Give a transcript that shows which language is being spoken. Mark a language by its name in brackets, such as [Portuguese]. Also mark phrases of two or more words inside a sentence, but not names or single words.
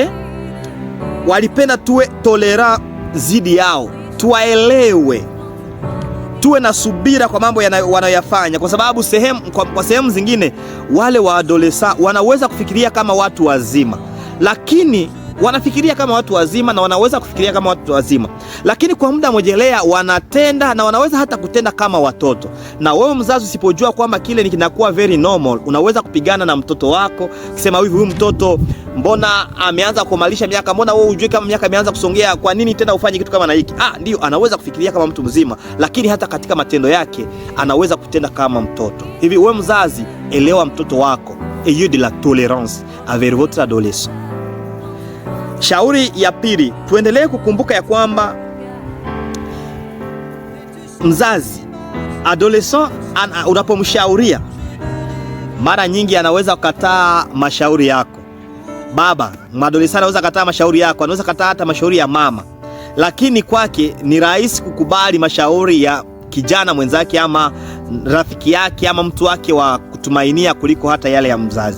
[Swahili] Walipenda tuwe tolerant zidi yao, tuwaelewe, tuwe na subira kwa mambo wanayoyafanya, kwa sababu kwa sehemu zingine wale wa adolescent wanaweza kufikiria kama watu wazima, lakini wanafikiria kama watu wazima na wanaweza kufikiria kama watu wazima, lakini kwa muda mojelea wanatenda na wanaweza hata kutenda kama watoto. Na wewe mzazi usipojua kwamba kile ni kinakuwa [English] very normal, [Swahili] unaweza kupigana na mtoto wako kusema hivi, huyu mtoto mbona ameanza kumalisha miaka, mbona wewe hujui kama miaka imeanza kusongea, kwa nini tena ufanye kitu kama na hiki? Ndio, anaweza kufikiria kama mtu mzima, lakini hata katika matendo yake anaweza kutenda kama mtoto. Hivi wewe mzazi, elewa mtoto wako, [French] ayez de la tolérance avec votre adolescent. [Swahili] Shauri ya pili, tuendelee kukumbuka ya kwamba mzazi adolescent unapomshauria, mara nyingi anaweza kukataa mashauri yako. Baba adolescent anaweza kukataa mashauri yako, anaweza kukataa hata mashauri ya mama, lakini kwake ni rahisi kukubali mashauri ya kijana mwenzake ama rafiki yake ama mtu wake wa kutumainia kuliko hata yale ya mzazi.